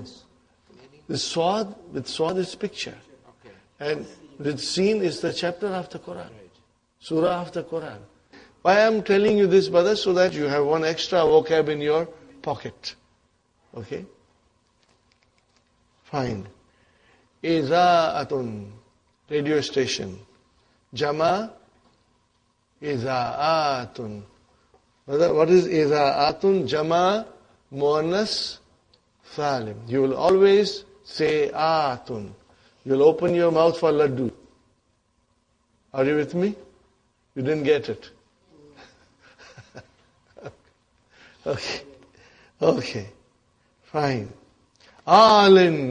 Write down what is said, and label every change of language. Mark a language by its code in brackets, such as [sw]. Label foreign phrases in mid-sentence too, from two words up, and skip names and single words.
[en] The swad, with swad is picture. And with seen is the chapter of the Quran. Surah of the Quran. Why I am telling you this, brother? So that you have one extra vocab in your pocket. Okay? Fine. Iza'atun. Radio station. [ar] Jama. Iza'atun. [en] Brother, what is Iza'atun? Jama. Muannas. Salim. You will always say atun. You will open your mouth for laddu. Are you with me? You didn't get it. Okay. Fine. Alin.